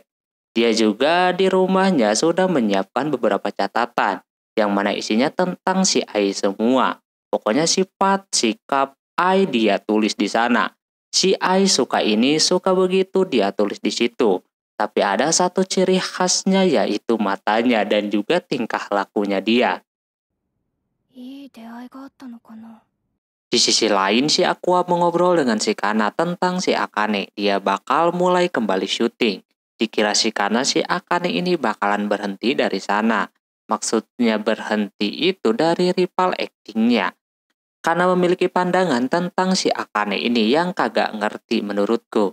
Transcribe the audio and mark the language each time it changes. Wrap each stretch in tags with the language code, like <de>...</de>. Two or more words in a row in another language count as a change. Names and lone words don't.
<id>Dia juga di rumahnya sudah menyiapkan beberapa catatan yang mana isinya tentang si Ai semua. Pokoknya sifat, sikap Ai dia tulis di sana. Si Ai suka ini, suka begitu dia tulis di situ. Tapi ada satu ciri khasnya yaitu matanya dan juga tingkah lakunya dia.</id> <ja>いい出会いがあったのかな。</ja> <id>Di sisi lain, si Aqua mengobrol dengan si Kana tentang si Akane. Dia bakal mulai kembali syuting. Dikira si Kana si Akane ini bakalan berhenti dari sana. Maksudnya berhenti itu dari rival aktingnya. Karena memiliki pandangan tentang si Akane ini yang kagak ngerti menurutku.</id>